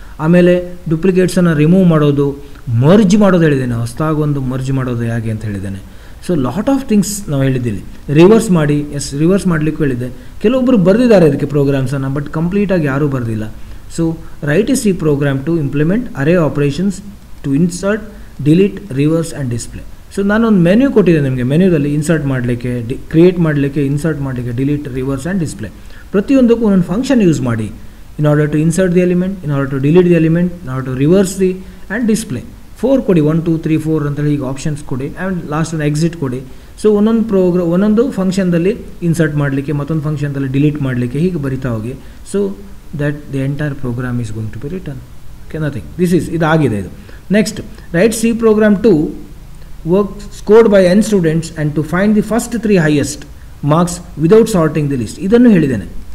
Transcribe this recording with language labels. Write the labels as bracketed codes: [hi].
[kn] ಆಮೇಲೆ ಡುಪ್ಲಿಕೇಟ್ಸನ್ನು ರಿಮೂವ್ ಮಾಡೋದು, ಮರ್ಜ್ ಮಾಡೋದು ಹೇಳಿದ್ದೇನೆ, ಹೊಸದಾಗಿ ಒಂದು ಮರ್ಜ್ ಮಾಡೋದು ಹೇಗೆ ಅಂತ ಹೇಳಿದ್ದೇನೆ. [en] so lot of things [kn] ನಾವು ಹೇಳಿದ್ದೀವಿ. ರಿವರ್ಸ್ ಮಾಡಿ, ರಿವರ್ಸ್ ಮಾಡಲಿಕ್ಕೂ ಹೇಳಿದ್ದೆ. ಕೆಲವೊಬ್ಬರು ಬರೆದಿದ್ದಾರೆ ಇದಕ್ಕೆ ಪ್ರೋಗ್ರಾಮ್ಸನ್ನು, ಬಟ್ ಕಂಪ್ಲೀಟಾಗಿ ಯಾರೂ ಬರೆದಿಲ್ಲ. [en] So write is C program to implement array operations to insert, delete, reverse and display. [kn] So ನಾನೊಂದು ಮೆನ್ಯೂ ಕೊಟ್ಟಿದ್ದೆ ನಿಮಗೆ. ಮೆನ್ಯೂದಲ್ಲಿ ಇನ್ಸರ್ಟ್ ಮಾಡಲಿಕ್ಕೆ, ಕ್ರಿಯೇಟ್ ಮಾಡಲಿಕ್ಕೆ, ಇನ್ಸರ್ಟ್ ಮಾಡಲಿಕ್ಕೆ, ಡಿಲೀಟ್, ರಿವರ್ಸ್ ಆ್ಯಂಡ್ ಡಿಸ್ಪ್ಲೇ, ಪ್ರತಿಯೊಂದಕ್ಕೂ ಒಂದೊಂದು ಫಂಕ್ಷನ್ ಯೂಸ್ ಮಾಡಿ. [en] in order to insert the element, in order to delete the element, in order to reverse the and display. [kn] 4 ಕೊಡಿ, 1 2 3 4 ಅಂತೇಳಿ ಈಗ ಆಪ್ಷನ್ಸ್ ಕೊಡಿ, [en] and last [kn] ಒಂದು ಎಕ್ಸಿಟ್ ಕೊಡಿ. ಸೊ ಒಂದೊಂದು ಫಂಕ್ಷನ್ದಲ್ಲಿ ಇನ್ಸರ್ಟ್ ಮಾಡಲಿಕ್ಕೆ, ಮತ್ತೊಂದು ಫಂಕ್ಷನ್ದಲ್ಲಿ ಡಿಲೀಟ್ ಮಾಡಲಿಕ್ಕೆ, ಹೀಗೆ ಬರಿತಾ ಹೋಗಿ. [en] So that the entire program is going to be return. Okay, nothing. [kn] ಇದಾಗಿದೆ ಇದು. [en] Next, write C program to work scored by n students and to find the first 3 highest marks without sorting the list. [kn] ಇದನ್ನು ಹೇಳಿದ್ದೇನೆ.